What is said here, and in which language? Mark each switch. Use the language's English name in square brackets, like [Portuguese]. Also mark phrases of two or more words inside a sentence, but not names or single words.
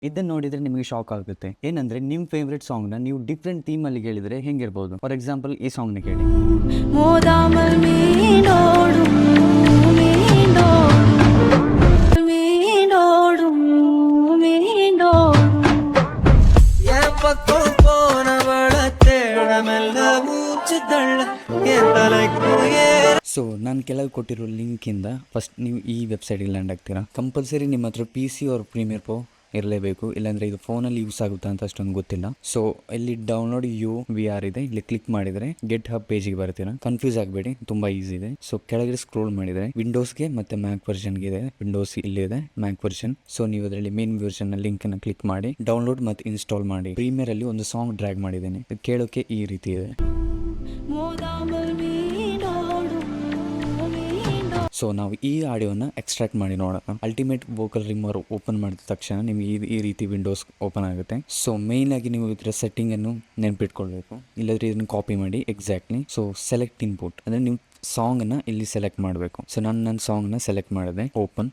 [Kannada] ಇದನ್ನ ನೋಡಿದ್ರೆ ನಿಮಗೆ ಶಾಕ್ ಆಗುತ್ತೆ. ಏನಂದ್ರೆ ನಿಮ್ಮ [English] favourite song [Kannada] ನ ನೀವು [English] different theme [Kannada] ಅಲ್ಲಿ ಹೇಳಿದ್ರೆ ಹೆಂಗಿರ್ಬೋದು. [English] for example [Kannada] ಈ ಸಾಂಗ್ ನ ಕೇಳಿ. [Tamil] மோதாமல் மீண்டோடும் மீண்டோடும் மீண்டோடும் மீண்டோடும் என் பக்கம் போனவள தேடமெல்ல மூச்சு தள்ள என் தலைக்கும் ஏற. [Kannada] ಸೊ ನಾನು ಕೆಳಗೆ ಕೊಟ್ಟಿರೋ ಲಿಂಕಿಂದ ಫಸ್ಟ್ ನೀವು ಈ ವೆಬ್ಸೈಟಿಗೆ ಲ್ಯಾಂಡ್ ಆಗ್ತೀರಾ. ಕಂಪಲ್ಸರಿ ನಿಮ್ಮ ಹತ್ರ [English] PC or Premiere Pro [Kannada] ಇರಲೇಬೇಕು, ಇಲ್ಲಾಂದರೆ ಇದು ಫೋನಲ್ಲಿ ಯೂಸ್ ಆಗುತ್ತಾ ಅಂತ ಅಷ್ಟೊಂದು ಗೊತ್ತಿಲ್ಲ. ಸೊ ಇಲ್ಲಿ ಡೌನ್ಲೋಡ್ UVR ಇದೆ, ಇಲ್ಲಿ ಕ್ಲಿಕ್ ಮಾಡಿದರೆ ಗೆಟ್ ಹಬ್ ಪೇಜಿಗೆ ಬರ್ತೀರಾ. ಕನ್ಫ್ಯೂಸ್ ಆಗಬೇಡಿ, ತುಂಬ ಈಸಿ ಇದೆ. ಸೊ ಕೆಳಗಡೆ ಸ್ಕ್ರೋಲ್ ಮಾಡಿದರೆ ವಿಂಡೋಸ್ಗೆ ಮತ್ತು [English] Mac version [Kannada] ಇದೆ. ವಿಂಡೋಸ್ ಇಲ್ಲಿದೆ, [English] Mac version. [Kannada] ಸೊ ನೀವು ಅದರಲ್ಲಿ [English] main version [Kannada] ಲಿಂಕನ್ನು ಕ್ಲಿಕ್ ಮಾಡಿ ಡೌನ್ಲೋಡ್ ಮತ್ತು ಇನ್ಸ್ಟಾಲ್ ಮಾಡಿ. ಪ್ರೀಮಿಯರ್ ಅಲ್ಲಿ ಒಂದು [English] song drag [Kannada] ಮಾಡಿದ್ದೇನೆ, ಕೇಳೋಕೆ ಈ ರೀತಿ ಇದೆ. [Tamil] மோதாமல் மீண்டோடும் மீண்டோடும் [Kannada] ಸೊ ನಾವು ಈ ಆಡಿಯೋನ ಎಕ್ಸ್ಟ್ರಾಕ್ಟ್ ಮಾಡಿ ನೋಡೋಣ. ಅಲ್ಟಿಮೇಟ್ ವೋಕಲ್ ರಿಮೂವರ್ ಓಪನ್ ಮಾಡಿದ ತಕ್ಷಣ ನಿಮಗೆ ಈ ರೀತಿ ವಿಂಡೋಸ್ ಓಪನ್ ಆಗುತ್ತೆ. ಸೊ ಮೇನ್ ಆಗಿ ನೀವು ಇದರ ಸೆಟ್ಟಿಂಗ್ ಅನ್ನು ನೆನ್ಪಿಟ್ಕೊಳ್ಬೇಕು, ಇಲ್ಲದ್ರೆ ಇದನ್ನು ಕಾಪಿ ಮಾಡಿ ಎಕ್ಸಾಕ್ಟ್ಲಿ. ಸೊ [English] select input [Kannada] ಅಂದರೆ ನೀವು ಸಾಂಗ್ ಅನ್ನ ಇಲ್ಲಿ ಸೆಲೆಕ್ಟ್ ಮಾಡಬೇಕು. ಸೊ ನನ್ನ ಸಾಂಗ್ನ ಸೆಲೆಕ್ಟ್ ಮಾಡಿದೆ, ಓಪನ್.